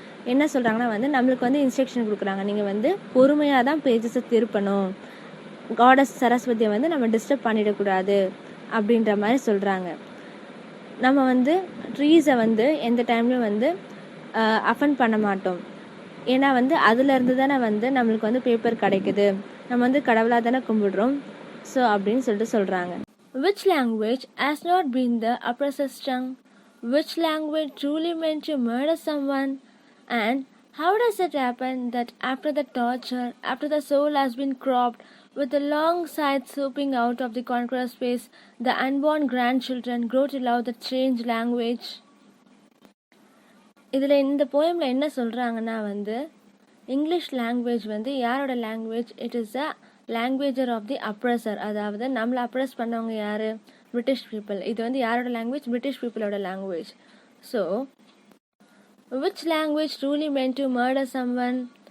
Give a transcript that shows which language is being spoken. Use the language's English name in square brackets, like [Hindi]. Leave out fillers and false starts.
[Tamil] என்ன சொல்கிறாங்கன்னா நம்மளுக்கு இன்ஸ்ட்ரக்ஷன் கொடுக்குறாங்க. நீங்கள் பொறுமையாக தான் பேஜஸை திருப்பணும், காடஸ் சரஸ்வதியை நம்ம டிஸ்டர்ப் பண்ணிடக்கூடாது அப்படின்ற மாதிரி சொல்கிறாங்க. நம்ம ட்ரீஸை எந்த டைம்லையும் அஃபெண்ட் பண்ண மாட்டோம். ஏன்னா அதுலேருந்து தானே நம்மளுக்கு பேப்பர் கிடைக்குது, நம்ம கடவுளாக தானே கும்பிடுறோம். ஸோ அப்படின்னு சொல்கிறாங்க. [English] Which language has not been the oppressor's tongue? Which language truly meant to murder someone? And how does it happen that after the torture, after the soul has been cropped, with the long side swooping out of the conqueror's face, the unborn grandchildren grow to love the strange language? [Tamil] இதில் இந்த போயமில் என்ன சொல்கிறாங்கன்னா English language யாரோட language? [English] It is a language of the oppressor. [Tamil] அதாவது நம்மளை oppress பண்ணவங்க யார்? British people. இது யாரோட லாங்குவேஜ்? [English] British பீப்புளோட language. So which language truly meant to murder someone?